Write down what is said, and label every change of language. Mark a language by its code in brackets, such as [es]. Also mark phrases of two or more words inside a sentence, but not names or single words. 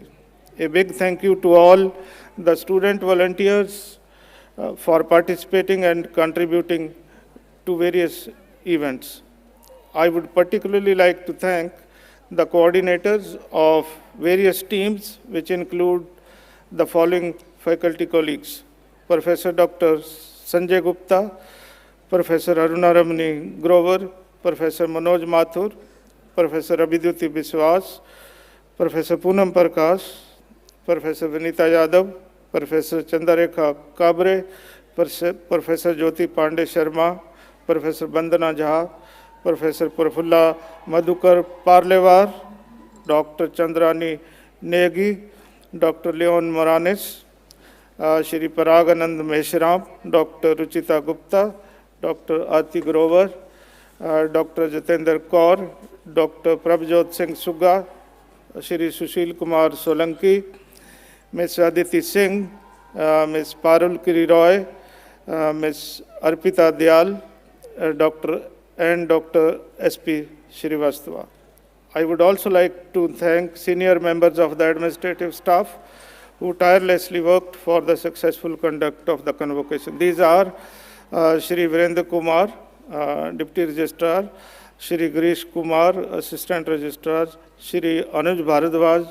[en] A big thank you to all the student volunteers for participating and contributing to various events. I would particularly like to thank the coordinators of various teams, which include the following faculty colleagues: Professor Dr. Sanjay Gupta, Professor Aruna Ramani Grover, Professor Manoj Mathur, Professor Abhiduti Biswas, Professor Poonam Prakash, Professor Vinita Yadav, Professor Chandarekha Kabre, Professor Jyoti Pandey Sharma, Professor Bandana Jha, Professor Prafulla Madhukar Parlevar, Dr. Chandrani Negi, Dr. Leon Moranis, Shri Paraganand Meshram, Dr. Ruchita Gupta, Dr. Ati Grover, Dr. Jatendra Kaur, Dr. Prabhjot Singh Sugga, Shri Sushil Kumar Solanki, Ms. Aditi Singh, Ms. Parul Kiri Roy, Ms. Arpita Dyal, Dr. S.P. Shrivastava. I would also like to thank senior members of the administrative staff who tirelessly worked for the successful conduct of the convocation. These are Shri Virendra Kumar, Deputy Registrar, Shri Girish Kumar, Assistant Registrar, Shri Anuj Bharadwaj.